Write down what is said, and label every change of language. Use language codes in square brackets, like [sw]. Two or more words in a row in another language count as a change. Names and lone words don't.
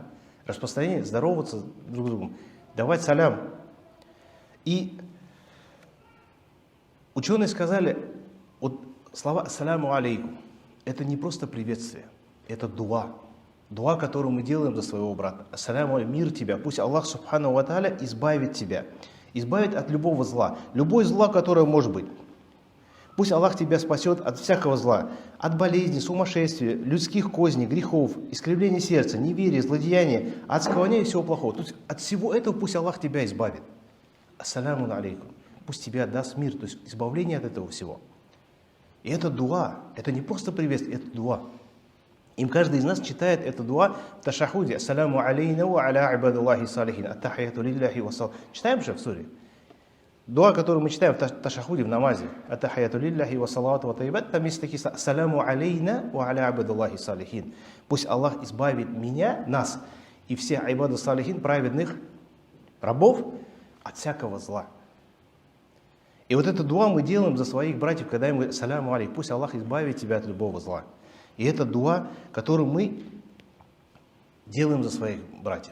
[ru] Распространение, здороваться друг с другом, давать салям. И ученые сказали, вот слова [ar] «السلام عليكم» [ru] — это не просто приветствие, это дуа. Дуа, которую мы делаем за своего брата. [ar] السلام عليكم, [ru] мир тебя. Пусть Аллах [ar] سبحانه وتعالى [ru] избавит тебя. Избавит от любого зла. Любое зло, которое может быть. Пусть Аллах тебя спасет от всякого зла. От болезней, сумасшествия, людских козней, грехов, искривления сердца, неверия, злодеяния, от склонения и всего плохого. То есть от всего этого пусть Аллах тебя избавит. [ar] السلام عليكم. [ru] Пусть тебя даст мир. То есть избавление от этого всего. И это дуа. Это не просто приветствие, это дуа. Им каждый из нас читает это дуа в ташахуде. [ar] السلام علينا وعلى عباد الله الصالحين التحيات لله والسلام. [ru] Читаем же в суре? Дуа, которую мы читаем в ташахуде, в намазе. [ar] التحيات لله والصلوات والطيبات. [ru] Там есть такие слова. [ar] السلام علينا وعلى عباد الله الصالحين. [ru] Пусть Аллах избавит меня, нас и все [ar] عباد الصالحين, [ru] праведных рабов, от всякого зла. И вот это дуа мы делаем за своих братьев, когда им говорят: [ar] سلام عليكم. [ru] Пусть Аллах избавит тебя от любого зла. И это дуа, которую мы делаем за своих братьев.